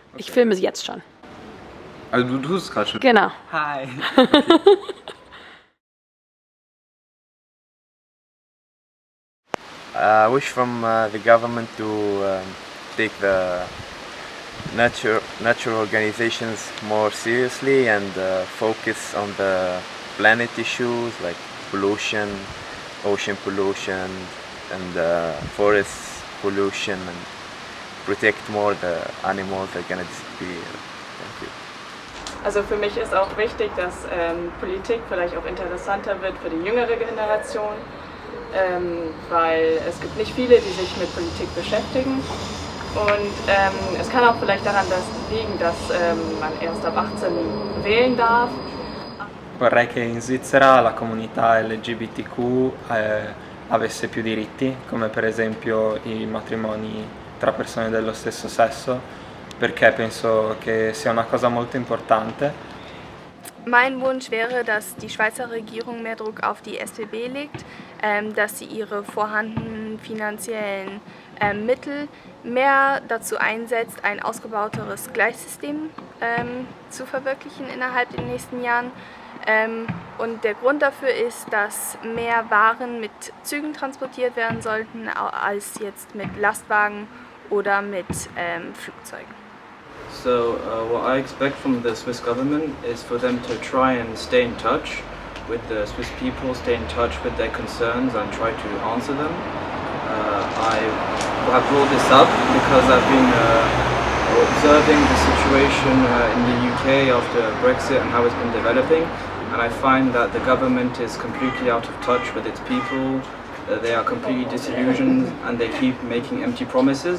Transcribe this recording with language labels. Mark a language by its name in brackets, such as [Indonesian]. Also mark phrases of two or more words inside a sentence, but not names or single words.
[German] Ich filme sie jetzt schon. Also du tust es gerade schon. Genau. [English] Hi. I wish from the government to take the natural organizations more seriously and focus on the planet issues like pollution, ocean pollution and forest pollution, and protect more the animals that are gonna disappear. Thank you. [German] Also für mich ist auch wichtig, dass Politik vielleicht auch interessanter wird für die jüngere Generation, weil es gibt nicht viele, die sich mit Politik beschäftigen. Und es kann auch vielleicht daran liegen, dass man erst ab 18 wählen darf. [Italian] Vorrei che in Svizzera la comunità LGBTQ avesse più diritti, come per esempio i matrimoni tra persone dello stesso sesso, perché penso che sia una cosa molto importante. [German] Mein Wunsch wäre, dass die Schweizer Regierung mehr Druck auf die SBB legt, dass sie ihre vorhandenen finanziellen Mittel mehr dazu einsetzt, ein ausgebauteres Gleissystem zu verwirklichen innerhalb der nächsten Jahren. Und der Grund dafür ist, dass mehr Waren mit Zügen transportiert werden sollten, als jetzt mit Lastwagen oder mit Flugzeugen. [English] So what I expect from the Swiss government is for them to try and stay in touch with the Swiss people, stay in touch with their concerns and try to answer them. I have brought this up because I've been observing the situation in the UK after Brexit and how it's been developing, and I find that the government is completely out of touch with its people, they are completely disillusioned and they keep making empty promises.